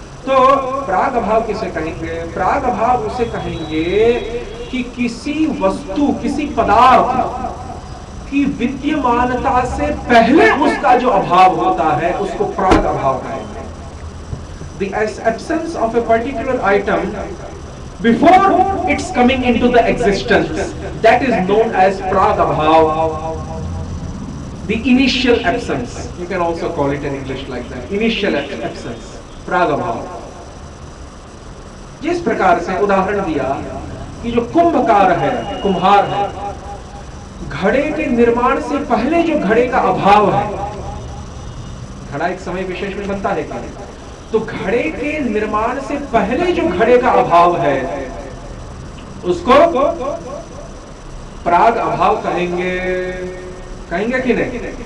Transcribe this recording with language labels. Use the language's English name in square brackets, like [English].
[Hindi] तो प्राग अभाव किसे कहेंगे? प्राग अभाव उसे कहेंगे कि किसी वस्तु, किसी पदार्थ की विद्यमानता से पहले उसका जो अभाव होता है उसको प्राग अभाव कहेंगे। [English] The absence of a particular item before its coming into the existence, that is known as prag abhav. The initial absence, you can also call it in English like that, initial absence, prag abhav. [Hindi] जिस प्रकार से उदाहरण दिया कि जो कुंभकार है, कुम्हार है, घड़े के निर्माण से पहले जो घड़े का अभाव है, घड़ा एक समय विशेष में बनता है क्या? तो घड़े के निर्माण से पहले जो घड़े का अभाव है उसको प्राग अभाव कहेंगे। कहेंगे कि नहीं?